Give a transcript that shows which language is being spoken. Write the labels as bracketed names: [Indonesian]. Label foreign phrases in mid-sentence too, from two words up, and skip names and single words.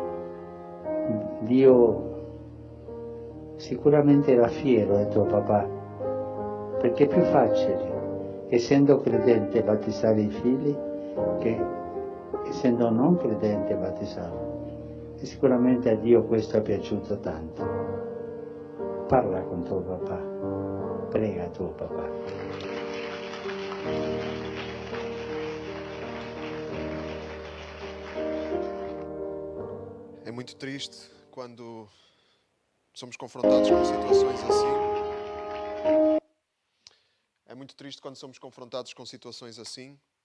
[Italian] Dio sicuramente era fiero del tuo papà, perché è più facile, essendo credente, battezzare i figli che essendo non credente battezzarlo. E sicuramente a Dio questo è piaciuto tanto. Parla con tuo papà, prega tuo papà. [Portuguese] É muito triste quando somos confrontados com situações assim. É muito triste quando somos confrontados com situações assim.